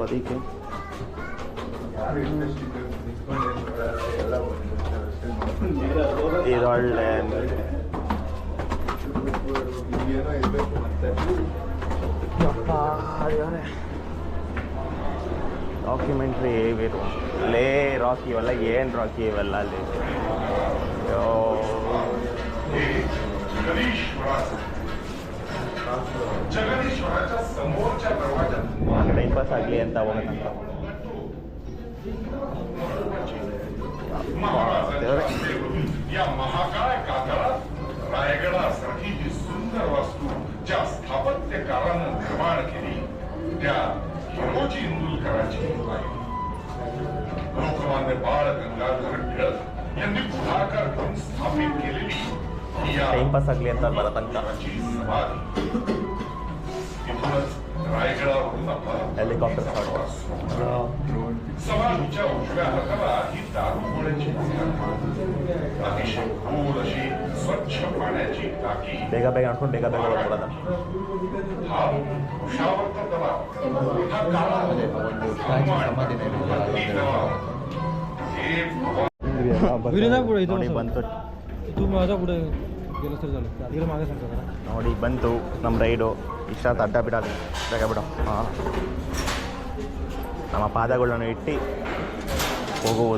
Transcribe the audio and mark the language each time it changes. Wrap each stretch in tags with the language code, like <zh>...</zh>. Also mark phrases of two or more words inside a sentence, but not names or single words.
<kn>ಅದಕ್ಕೆ ಇದೊಳ್ಳೆ ಡಾಕ್ಯುಮೆಂಟ್ರಿ ಹೇಗಿರು ಲೇ ರಾಕಿ ಇವೆಲ್ಲ. ಏನು ರಾಕಿ ಇವೆಲ್ಲ ಅಲ್ಲಿ</kn> <en>time pass</en> <kn>ಆಗಲಿ ಅಂತ ಹೋಗೋದಂತ.</kn> <mr>या महाकाय कातळात रायगडासारखी ही सुंदर वास्तू ज्या स्थापत्यकारानं निर्माण केली त्या हिरोजी इंदुलकरांची आहे. लोकमान्य बाळ गंगाधर टिळक यांनी पुढाकार घेऊन स्थापित केलेली</mr> <en>time pass</en> <kn>ಆಗಲಿ ಅಂತ ಬರತಂಕ</kn> <mr>रायगडावरून आपला हेलिकॉप्टर समाधीच्या उजव्या हाताला ही दारुगोळ्याची अतिशय खोल अशी स्वच्छ पाण्याची टाकी.</mr> <kn>ಬೇಗ ಬೇಗ ಅನ್ಕೊಂಡು ಬೇಗ ಬೇಗ ಹೋಗ್ಬಿಡೋದ.</kn> <mr>हा वृक्षावर्त तलाव हा काळामध्ये</mr> <kn>ನೋಡಿ ಬಂತು. ನೋಡಿ ಬಂತು ನಮ್ಮ ರೈಡು. ಇಷ್ಟ ಅಡ್ಡ ಬಿಡೋದು ಬೇಗ ಬಿಡೋ. ಹಾಂ, ನಮ್ಮ ಪಾದಗಳನ್ನು ಇಟ್ಟು ಹೋಗುವುದು.</kn>